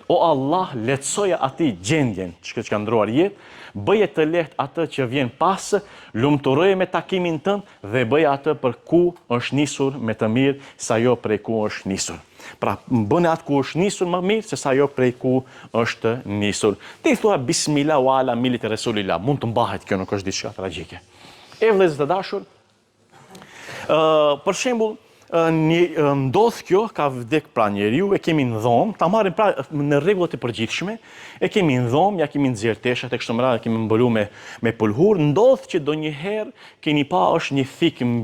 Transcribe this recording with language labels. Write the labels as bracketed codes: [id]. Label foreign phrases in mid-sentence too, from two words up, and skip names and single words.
[sq] O Allah, lehtësoja atij gjendjen që ka ndruar jetë, bëje të lehtë atë që vjen pas, lumturoje me takimin tënd dhe bëje atë për ku është nisur me të mirë sa jo prej ku është nisur. Pra, bëne atë ku është nisur më mirë se sa jo prej ku është nisur. Ti thua [ar] بسم الله وعلى ملة رسول الله, [sq] mund të mbahet kjo, nuk është diçka tragjike. E vëllezër të dashur, për shembull, ndodh kjo, ka vdek pra njeriu, e kemi në dhomë, ta marrim pra në rregullat e përgjithshme, e kemi në dhomë, ja kemi nxjerr teshat e kështu me radhë, kemi mbuluar me pulhur, ndodh që donjëherë keni pa është një thik